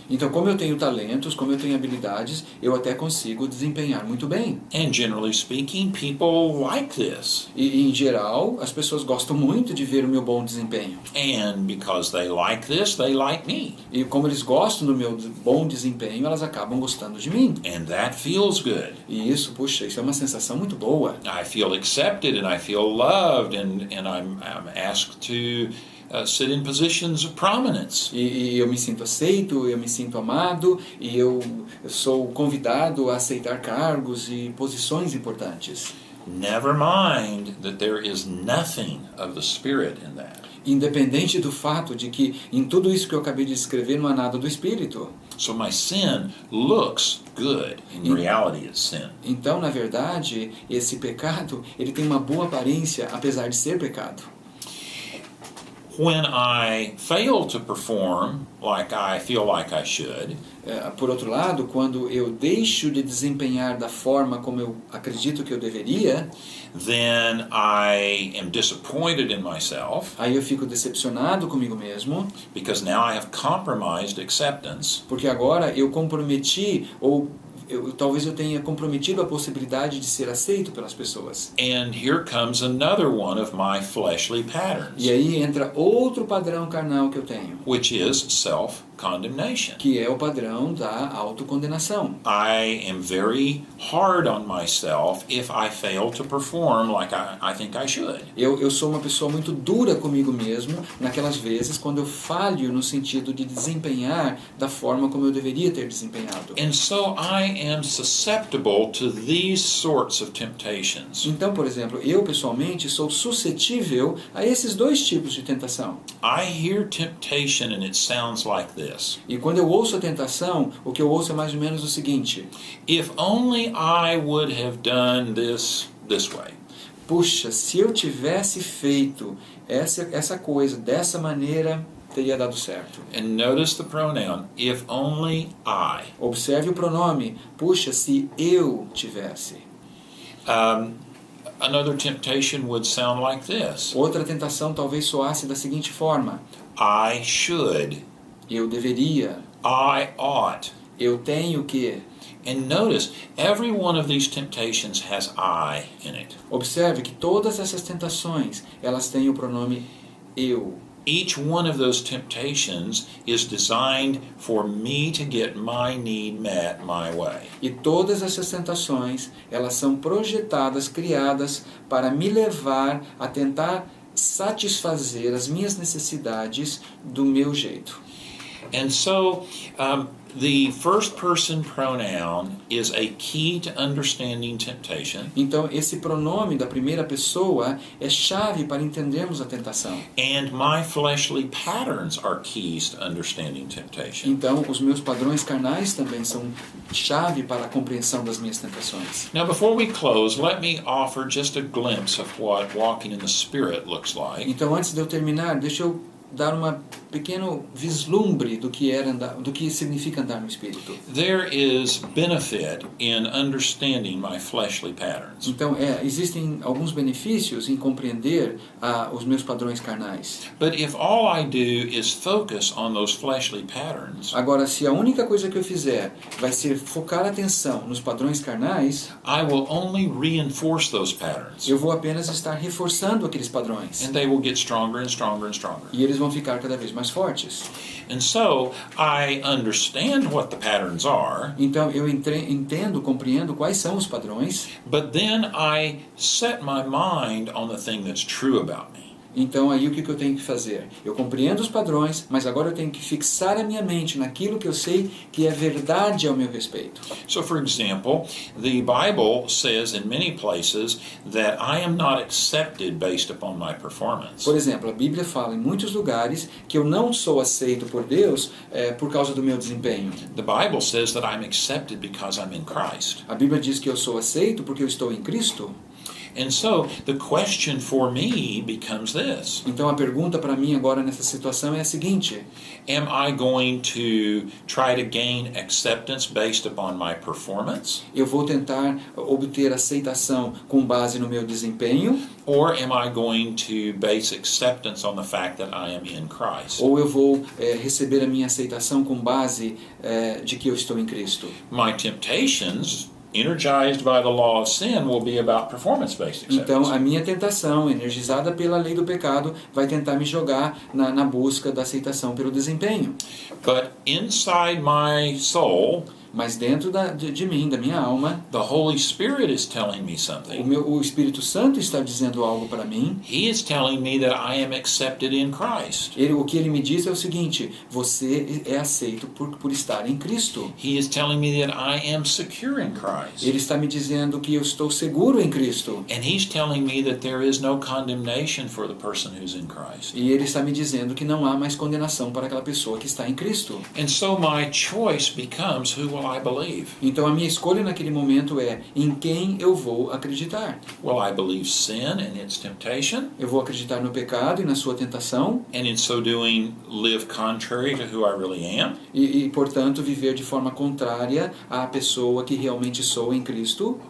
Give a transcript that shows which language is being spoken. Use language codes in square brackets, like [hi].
[pt] Então, como eu tenho talentos, como eu tenho habilidades, eu até consigo desempenhar muito bem. [en] And generally speaking, people like this. [pt] E em geral, as pessoas gostam muito de ver o meu bom desempenho. [en] And because they like this, they like me. [pt] E como eles gostam do meu bom desempenho, elas acabam gostando de mim. [en] And that feels good. [pt] E isso, puxa, isso é uma sensação muito boa. [en] I feel accepted and I feel loved and I'm asked to sit in positions of prominence. [pt] E eu me sinto aceito, eu me sinto amado, e eu sou convidado a aceitar cargos e posições importantes. [en] Never mind that there is nothing of the Spirit in that. [pt] Independente do fato de que em tudo isso que eu acabei de escrever não há nada do Espírito. [en] So my sin looks good. In reality, it's sin. [pt] Então, na verdade, esse pecado, ele tem uma boa aparência, apesar de ser pecado. [en] When I fail to perform like I feel like I should, [pt] Por outro lado, quando eu deixo de desempenhar da forma como eu acredito que eu deveria, [en] then I am disappointed in myself [pt] aí eu fico decepcionado comigo mesmo, [en] because now I have compromised acceptance. [pt] porque agora eu comprometi, ou talvez eu tenha comprometido a possibilidade de ser aceito pelas pessoas. [en] And here comes another one of my fleshly patterns, [pt] E aí entra outro padrão carnal que eu tenho, [en] which is self-condemnation. [pt] que é o padrão da autocondenação. [en] I am very hard on myself if I fail to perform like I think I should. [pt] Eu sou uma pessoa muito dura comigo mesmo naquelas vezes quando eu falho no sentido de desempenhar da forma como eu deveria ter desempenhado. [en] And so I am susceptible to these sorts of temptations. [pt] Então, por exemplo, eu pessoalmente sou suscetível a esses dois tipos de tentação. [en] I hear temptation and it sounds like this. [pt] E quando eu ouço a tentação, o que eu ouço é mais ou menos o seguinte: [en] If only I would have done this way. [pt] puxa, se eu tivesse feito essa coisa dessa maneira, teria dado certo. [en] And notice the pronoun, if only I. [pt] Observe o pronome, puxa, se eu tivesse. [en] Another temptation would sound like this. [pt] Outra tentação talvez soasse da seguinte forma: [en] I should. [pt] eu deveria, [en] I ought. [pt] eu tenho que. [en] And notice, every one of these temptations has I in it. [pt] Observe que todas essas tentações, elas têm o pronome eu. [en] Each one of those temptations is designed for me to get my need met my way. [pt] E todas essas tentações, elas são projetadas, criadas para me levar a tentar satisfazer as minhas necessidades do meu jeito. [en] And so, the first person pronoun is a key to understanding temptation. [pt] Então, esse pronome da primeira pessoa é chave para entendermos a tentação. [en] And my fleshly patterns are keys to understanding temptation. [pt] Então, os meus padrões carnais também são chave para a compreensão das minhas tentações. [en] Now, before we close, let me offer just a glimpse of what walking in the Spirit looks like. [pt] Então, antes de eu terminar, deixa eu dar uma pequeno vislumbre do que significa andar no Espírito. [en] There is benefit in understanding my fleshly patterns. [pt] Então, existem alguns benefícios em compreender os meus padrões carnais. [en] But if all I do is focus on those fleshly patterns, [pt] Agora, se a única coisa que eu fizer vai ser focar a atenção nos padrões carnais, [en] I will only reinforce those patterns. [pt] eu vou apenas estar reforçando aqueles padrões. [en] And they will get stronger and stronger and stronger. [pt] E eles vão ficar cada vez mais fortes. [en] And so, I understand what the patterns are, [pt] Então, eu entendo, compreendo quais são os padrões. [en] but then I set my mind on the thing that's true about me. [pt] Então, aí o que eu tenho que fazer? Eu compreendo os padrões, mas agora eu tenho que fixar a minha mente naquilo que eu sei que é verdade ao meu respeito. [en] So, for example, the Bible says in many places that I am not accepted based upon my performance. [pt] Por exemplo, a Bíblia fala em muitos lugares que eu não sou aceito por Deus por causa do meu desempenho. [en] The Bible says that I'm accepted because I'm in Christ. [pt] A Bíblia diz que eu sou aceito porque eu estou em Cristo. [en] And so, the question for me becomes this. [pt] Então a pergunta para mim agora nessa situação é a seguinte: [en] Am I going to try to gain acceptance based upon my performance? [pt] eu vou tentar obter aceitação com base no meu desempenho, [en] Or am I going to base acceptance on the fact that I am in Christ? [pt] ou eu vou receber a minha aceitação com base de que eu estou em Cristo? [en] My temptations, energized by the law of sin, will be about performance-based acceptance. [pt] Então a minha tentação, energizada pela lei do pecado, vai tentar me jogar na busca da aceitação pelo desempenho. [en] But inside my soul, [pt] Mas dentro de mim, da minha alma, [en] the Holy Spirit is telling me something. [pt] o Espírito Santo está dizendo algo para mim. [en] He is telling me that I am accepted in Christ. [pt] O que ele me diz é o seguinte: você é aceito por estar em Cristo. [en] He is telling me that I am secure in Christ. [pt] Ele está me dizendo que eu estou seguro em Cristo. [en] And he's telling me that there is no condemnation for the person who's in Christ. [pt] E ele está me dizendo que não há mais condenação para aquela pessoa que está em Cristo. [en] And so my choice becomes, who will I believe? [pt] Então a minha escolha naquele momento é em quem eu vou acreditar. [en] Will I believe sin and its temptation? [pt] Eu vou acreditar no pecado e na sua tentação [en] And in so doing, live contrary to who I really am? [pt] portanto, viver de forma contrária à pessoa que realmente sou em Cristo?